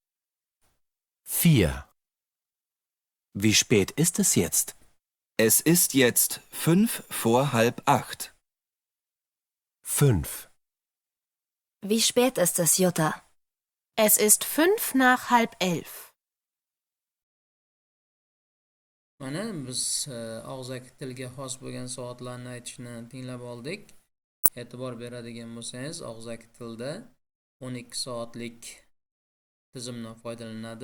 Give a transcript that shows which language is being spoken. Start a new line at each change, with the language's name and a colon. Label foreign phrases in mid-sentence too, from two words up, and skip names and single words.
German: 4. Wie spät ist es jetzt? Es ist jetzt 7:45. 5. Wie spät ist es, Jutta? Es ist 11:05.
Uzbek: Mana biz og'zaki tilga xos bo'lgan soatlarni aytishni tinglab oldik. E'tibor beradigan bo'lsangiz, og'zaki tilda 12 soatlik tizimdan foydalanadi.